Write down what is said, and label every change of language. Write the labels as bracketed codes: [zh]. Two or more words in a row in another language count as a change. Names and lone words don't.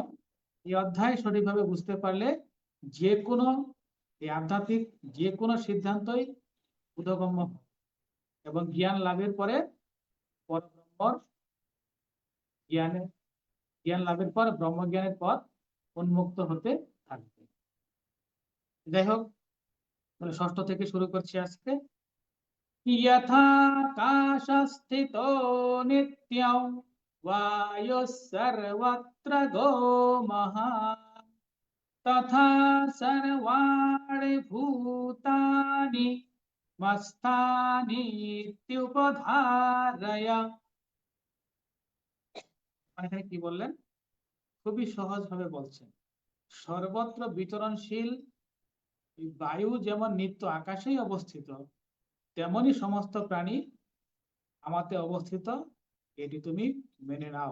[bn] এই অধ্যায় সঠিকভাবে বুঝতে পারলে যে কোনো এই আধ্যাত্মিক যে কোনো সিদ্ধান্তই বোধগম্য হবে। এবং জ্ঞান লাভের পরে পরব্রহ্মর জ্ঞানের জ্ঞান লাভের পর ব্রহ্মজ্ঞানের পথ উন্মুক্ত হতে থাকবে। যাই হোক, তাহলে ষষ্ঠ থেকে শুরু করছি আজকে। [sa] यथाकाशस्थितो नित्यं वायुः सर्वत्र गो महान् तथा सर्वाणि भूतानि मत्स्थानीत्युपधारय। [bn] এখানে কি বললেন? খুবই সহজ ভাবে বলছেন, সর্বত্র বিচরণশীল বায়ু যেমন নিত্য আকাশেই অবস্থিত, তেমনি সমস্ত প্রাণী আমাতে অবস্থিত, এটি তুমি মেনে নাও।